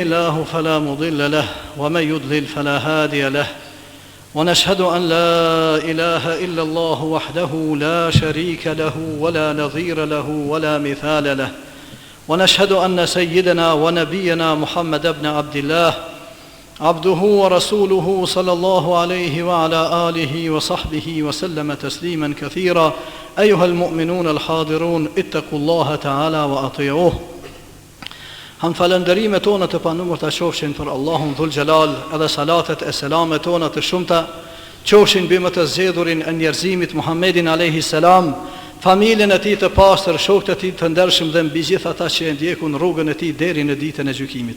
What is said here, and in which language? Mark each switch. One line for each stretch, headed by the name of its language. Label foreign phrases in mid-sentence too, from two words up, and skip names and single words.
Arabic: الله فلا مضل له ومن يضلل فلا هادي له ونشهد أن لا إله إلا الله وحده لا شريك له ولا نظير له ولا مثال له ونشهد أن سيدنا ونبينا محمد بن عبد الله عبده ورسوله صلى الله عليه وعلى آله وصحبه وسلم تسليما كثيرا أيها المؤمنون الحاضرون اتقوا الله تعالى وأطيعوه.
Albanian: هم falënderimet tona të panumër të qofshin për Allahun
Arabic: ذو الجلال,
Albanian: edhe salatet e selamet tona të shumta qofshin bimë të zgjedhurin e njerëzimit Muhammedin
Arabic: عليه السلام,
Albanian: familjen e tij të pastër, shokët e tij të ndershëm dhe mbi gjithë ata që e ndjekun rrugën e tij deri në ditën e gjykimit.